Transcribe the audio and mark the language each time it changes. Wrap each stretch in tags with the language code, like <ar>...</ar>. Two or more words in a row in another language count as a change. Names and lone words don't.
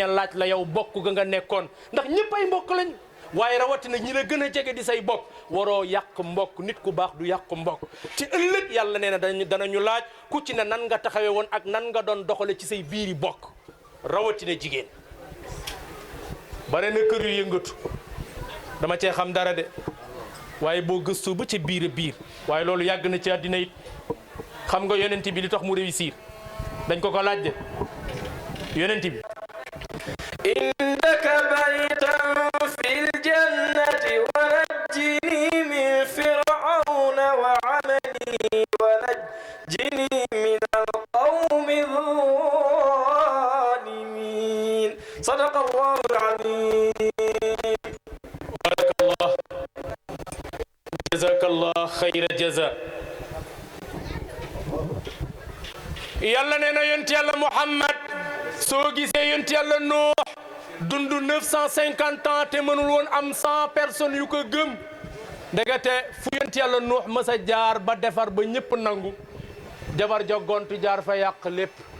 <wo>laaj la yow bokk ga nga nekkoon ndax ñëpp ay mbokk lañ waaye rawatina ñi la gën a jege di say bokk waroo yàq mbokk nit ku baax du yàq mbokk ci ëllëg yàlla nee na danañu laaj ku ci ne nan nga taxawee woon ak nan nga doon doxale ci say biiri bokk rawatina jigéen bare na kër yu yëngatu dama cee xam dara de waaye boo gëstu ba ca biir waaye loolu yàgg na ci àddina it xam nga yonent bi li tax mu réussir dañ ko laaj de yonent bi</wo> <ar>عندك بيتا في الجنة ونجني من فرعون وعمله ونجني من القوم الظالمين صدق الله العظيم بارك الله جزاك الله خيرا جزاء</ar> <wo>yàlla nee na yonent yàlla Muhammad soo gisee yonent yàlla Nuux dund 950 ans te mënul woon am 100 personnes yu ko gëm ndegete fu yonent yàlla Nuux mës a jaar ba defar ba ñëpp nangu jabar jogontu jaar fa yàq lépp</wo>